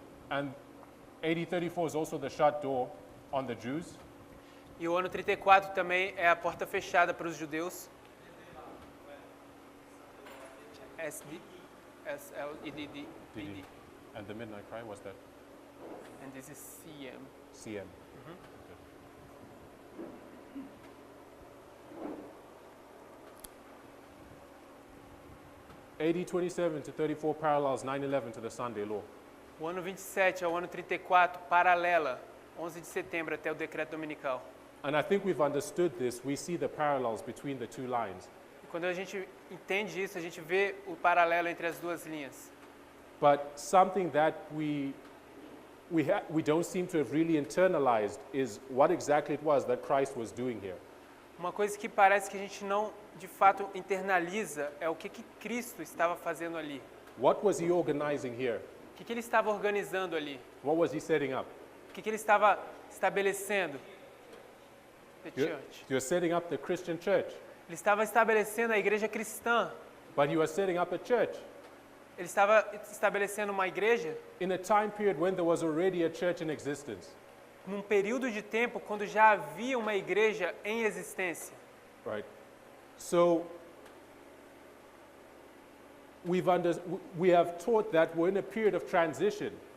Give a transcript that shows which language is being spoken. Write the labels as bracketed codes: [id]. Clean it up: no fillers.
[en] And AD 34 is also the shut door on the Jews, [pt] E o ano 34 também é a porta fechada para os judeus. S-L-E-D-D. [en] and the midnight cry was that And this is C-M. CM. AD 27 to 34 parallels 9/11 to the Sunday law. [pt] O ano 27 ao ano 34 paralela 11 de setembro até o decreto dominical. [en] And I think we've understood this. We see the parallels between the two lines. [pt] E quando a gente entende isso, a gente vê o paralelo entre as duas linhas. [en] But something that we don't seem to have really internalized is what exactly it was that Christ was doing here. [pt] Uma coisa que parece que a gente não, de fato, internaliza é o que Cristo estava fazendo ali. [en] What was he organizing here? [pt] O que ele estava organizando ali? [en] What was he setting up? [pt] O que ele estava estabelecendo? [en] The church. You're setting up the Christian church, [pt] Ele estava estabelecendo a igreja cristã. [en] but you are setting up a church [pt] Ele estava estabelecendo uma igreja [en] in a time period when there was already a church in existence. [pt] num período de tempo quando já havia uma igreja em existência. [en] Right. So we have taught that we're in a period of transition.